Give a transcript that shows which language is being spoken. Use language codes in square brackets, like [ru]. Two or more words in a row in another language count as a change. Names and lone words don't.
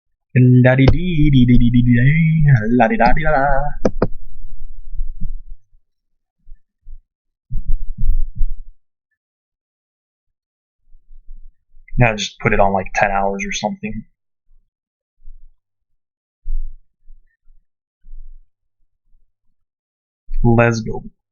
[en] La-di-dee-dee-dee-dee-dee, la-di-da-dee-da. Now just put it on like 10 hours or something. Let's go.